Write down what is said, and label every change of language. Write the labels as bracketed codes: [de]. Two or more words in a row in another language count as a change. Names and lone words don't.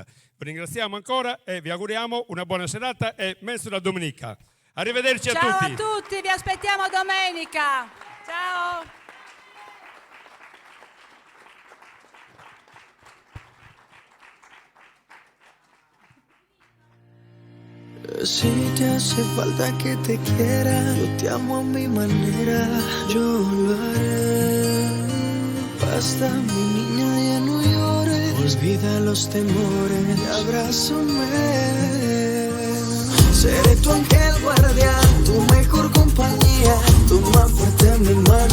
[it] Vi ringraziamo ancora e vi auguriamo una buona serata e mezzola domenica. Arrivederci a tutti. Ciao a tutti, vi aspettiamo domenica. Ciao. [es] Si te hace falta que te quiera, yo te amo a mi manera, yo lo haré. Basta, mi niña, ya no llores, olvida los temores y abrázame. Seré tu ángel guardián, tu mejor compañía, tu más fuerte mi